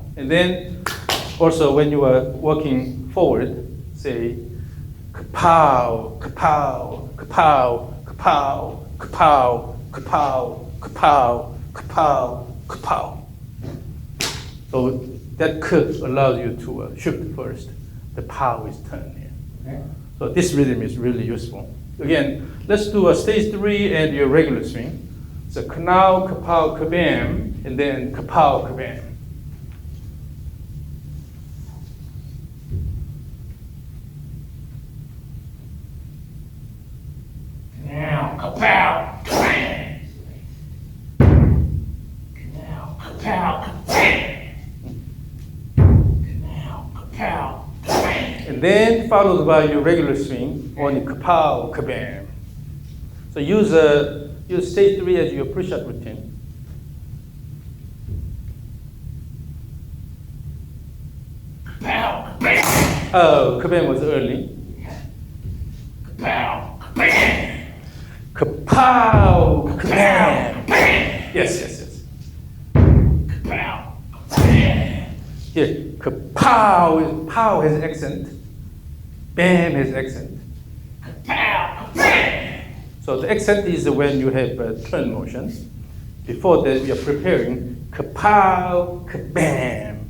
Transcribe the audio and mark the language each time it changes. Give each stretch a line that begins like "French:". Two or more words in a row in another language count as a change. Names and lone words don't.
English: And then also when you are walking forward, say kapow, kapow, kapow, kapow, kapow, kapow, kapow, kapow, kapow. So that k allows you to shift first. The pow is turned here. Okay. So this rhythm is really useful. Again, let's do a stage 3 and your regular swing. So knau, kapow, kabam, and then kapow, kabam. Now, kapow, kabam. Now, kapow, kabam. Now, kapow, kabam. And then followed by your regular swing on kapow, kabam. So use stage 3 as your push-up routine. Kapow, kabam. Oh, kabam was early. Kapow, kabam. Kapow, kabam. Yes, yes, yes. Kapow, kabam. Here, kapow, pow has accent. Bam has accent. Kapow, kabam. So the accent is when you have a turn motion. Before that, you're preparing kapow, kabam.